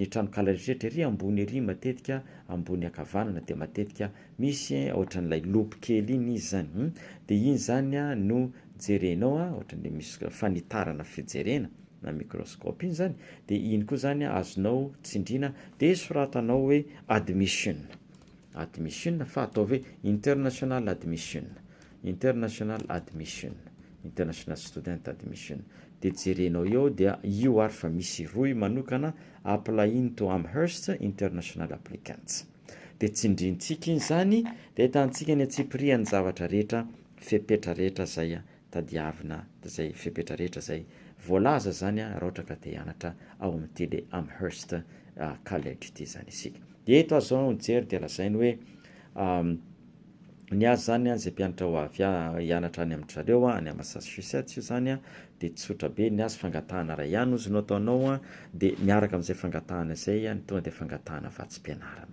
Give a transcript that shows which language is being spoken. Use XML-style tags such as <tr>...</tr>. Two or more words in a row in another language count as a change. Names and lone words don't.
<mg>tranokala rehetrarehetra ery ambony ery matetika ambony akavanana de matetika misy ohatran'ilay lopy kely iny izy zany de iny zany no jerenao ohatran'le misy fanitarana fijerena na microscope iny zany de iny koa zany azonao tsindriana de soratanao hoe</mg> <en>admission admission</en> <mg>fa atao hoe</mg> <en>international admission, international admission, international student admission.</en> <mg>De jerenao eo dia io ary fa misy roy manokana</mg> <en>apply into Amherst international applicants.</en> <mg>De tsindrintsika iny zany de ahitantsika ny atsipiriany zavatra rehetra, fepetra rehetra zay tadiavina zay fepetra rehetra zay voalaza zany raha ohatra ka te hianatra ao amin'ity le Amherst college ity zany isika. De eto azo mijery de lazainy hoe ny azy zany zay mpianatra ho avy hianatra any amin'ny zareo any Massachusetts io zany de tsotra be ny azy fangatahana ray ihany ozy no ataonao de miaraka amin'izay fangatahana zay tonga de fangatahana vatsim-pianarana.</mg>